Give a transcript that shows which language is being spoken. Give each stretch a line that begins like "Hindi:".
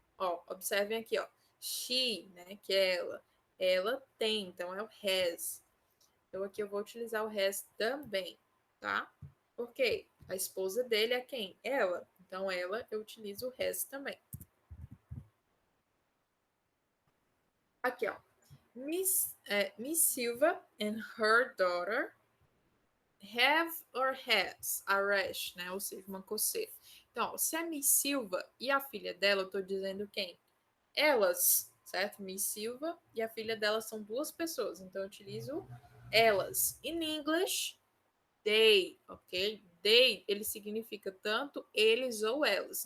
Portuguese: Ó, observem aqui, ó. She, né, que é ela. Ela tem, então é o has. Então aqui eu vou utilizar o has também, tá? Porque a esposa dele é quem? Ela. Então ela eu utilizo o has também. Aqui, ó.
English: Miss Silva and her daughter have or has a rash, né?
Portuguese: Ou seja, uma coceira. Então, ó, se é Miss Silva e a filha dela, eu tô dizendo quem? Elas, certo? Miss Silva e a filha dela são duas pessoas. Então, eu utilizo elas.
English: In English, they,
Portuguese: ok? They, ele significa tanto eles ou elas.